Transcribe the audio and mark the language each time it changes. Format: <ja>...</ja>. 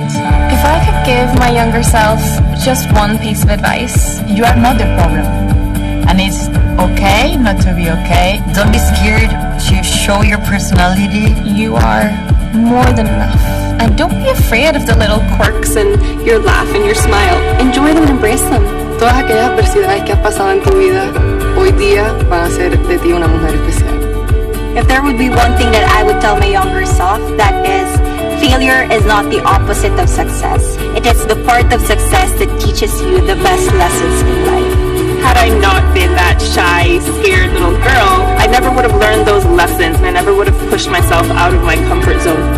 <en>If I could give my younger self just one piece of advice, You are not the problem. And it's okay not to be okay. Don't be scared to show your personality. You are more than enough. And don't be afraid of the little quirks and your laugh and your smile. Enjoy them and embrace them.</en> <es>Todas aquellas adversidades que has pasado en tu vida, hoy día van a hacer de ti una mujer especial.</es> <en>If there would be one thing that I would tell my younger self, that is, failure is not the opposite of success. It is the part of success that teaches you the best lessons in life. Had I not been that shy, scared little girl, I never would have learned those lessons and I never would have pushed myself out of my comfort zone.</en>